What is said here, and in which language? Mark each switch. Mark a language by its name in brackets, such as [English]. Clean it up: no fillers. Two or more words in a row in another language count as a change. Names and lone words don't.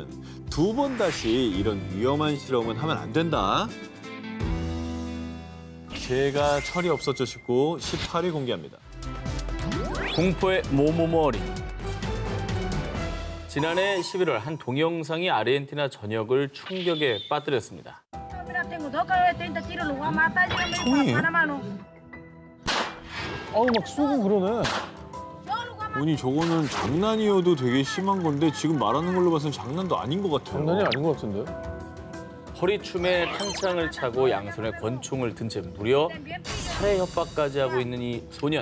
[Korean] 2번 다시 이런 위험한 실험은 하면 안 된다. 제가 철이 없었죠 싶고 18일 공개합니다. 공포의 모모머리. 지난해 11월 한 동영상이 아르헨티나 전역을 충격에 빠뜨렸습니다. [Spanish] Mira, tengo dos cabezas, 30 tiros, los voy a matar, llévame [Korean] 총이에요? [Spanish] para Panamá, [Korean] 아우, 막 쏘고 그러네. 아니 저거는 장난이어도 되게 심한 건데 지금 말하는 걸로 봐서는 장난도 아닌 것 같아요. 장난이 아닌 것 같은데? 허리춤에 탄창을 차고 양손에 권총을 든 채 무려 살해 협박까지 하고 있는 이 소년.